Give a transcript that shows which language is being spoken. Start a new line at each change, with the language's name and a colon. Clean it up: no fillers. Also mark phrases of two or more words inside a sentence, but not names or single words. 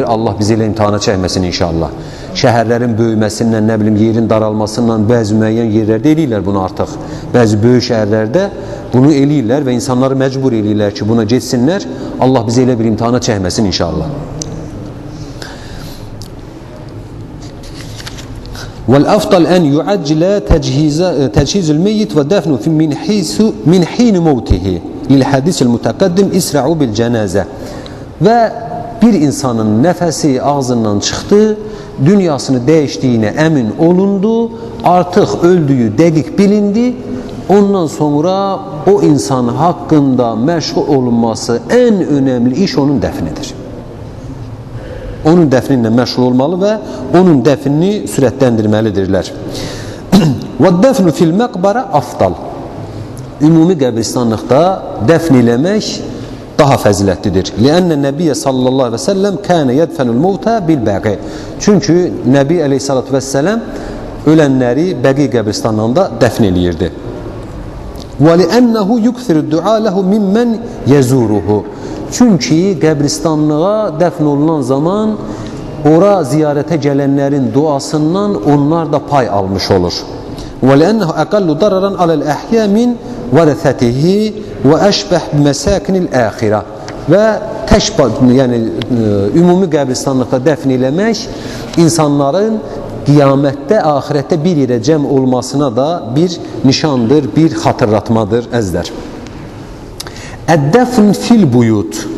Azerbaijani: Allah bizi elə imtihana çəkməsin inşallah. Şəhərlərin böyüməsindən, nə bilim, yerin daralmasından bəzi müəyyən yerlərdə eləyirlər bunu artıq. Bəzi böyük şəhərlərdə bunu eləyirlər və insanları məcbur eləyirlər ki, buna geçsinlər. Allah bizi elə bir imtihana çəkməsin inşallah.
Arabic: وَالْأَفْضَلْ أَنْ يُعَجِّلَ تَجْهِيزُ الْمَيِّتِ وَدَفْنُ مِنْ حِينِ مَوْتِهِ لِلْحَدِيثِ الْمُتَقَدِّمِ إِسْرَعُوا بِالْجَنَازَةِ.
Azerbaijani: Və bir insanın nəfəsi ağzından çıxdı, dünyasını dəyişdiyinə əmin olundu, artıq öldüyü dəqiq bilindi, ondan sonra o insan haqqında məşğul olunması ən önəmli iş onun dəfnidir. Onun dəfninlə məşğul olmalı və onun dəfnini sürətləndirməlidirlər.
Arabic: وَالدَّفْنُ فِي الْمَقْبَرَ أَفْضَلِ.
Azerbaijani: Ümumi qəbristanlıqda dəfn eləmək daha fəzilətlidir.
Arabic: لِأَنَّ النَّبِيَّ صلى الله عليه وسلم كَانَ يَدْفَنُ الْمَوْتَى بِالْبَقِي.
Azerbaijani: Çünki Nəbi
Arabic: عليه الصلاة والسلام
Azerbaijani: ölənləri Bəqi qəbristanlığında dəfn eləyirdi.
Arabic: وَلِأَنَّهُ يُكْثِرُ الدُّعَى لَهُ مِمَّنْ يَزُورُهُ.
Azerbaijani: Çünki qəbristanlığa dəfn olunan zaman ora ziyarətə gələnlərin duasından onlar da pay almış olur.
Arabic: وَلِأَنَّهُ أَقَلُّ ضَرَرًا عَلَى الْأَحْيَاءِ مِنْ وَرَثَتِهِ وَأَشْبَهُ بِمَسَاكِنِ الْآخِرَةِ.
Azerbaijani: Və yəni ümumi qəbristanlıqda dəfn eləmək insanların qiyamətdə, axirətdə bir yerə cəm olmasına da bir nişandır, bir xatırlatmadır əzlər.
Arabic: الدفن في البيوت.